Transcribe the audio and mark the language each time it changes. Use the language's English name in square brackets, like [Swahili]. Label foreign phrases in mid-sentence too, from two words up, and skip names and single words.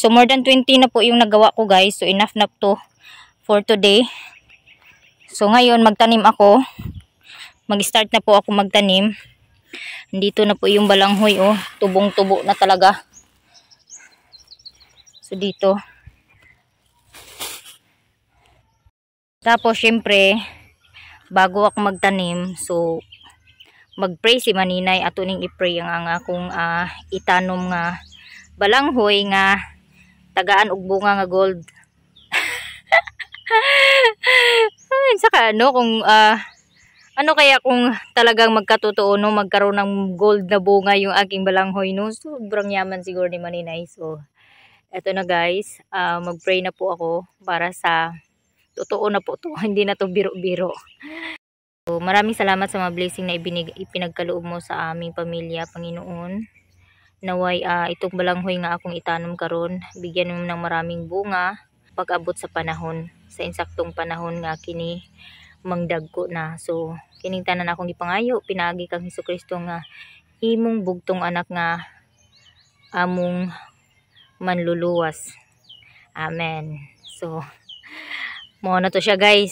[Filipino] So [English] more than [Filipino] 20 na po yung nagawa ko guys. So enough na to [English] for today. [Filipino] So ngayon magtanim ako. Mag-start na po ako magtanim. Dito na po yung balanghoy oh. Tubong-tubo na talaga. So dito. Tapos syempre bago ako magtanim, [Cebuano] so mag-pray si Maninay ato ning i-pray ang akong itanom nga balanghoy nga tagaan og bunga nga gold. [Filipino] Saka ano kung ano kaya kung talagang magkatotoo no magkaroon ng gold na bunga yung aking balanghoy no, sobrang yaman siguro ni Maninay. So eto na guys, mag-pray na po ako para sa totoo na po to, hindi na to biro-biro. So, maraming salamat sa mga blessing na ipinagkaloob mo sa aming pamilya, Panginoon. [Cebuano] Naway itong balanghoy nga akong itanom karon, [Filipino] bigyan mo ng maraming bunga [Cebuano] pag-abot sa panahon, sa insaktong panahon nga kini mangdagko na. So, kining tanan akong ipangayo, pinaagi kang Hesukristo nga imong bugtong anak nga among manluluwas. Amen. So, mo na to siya guys.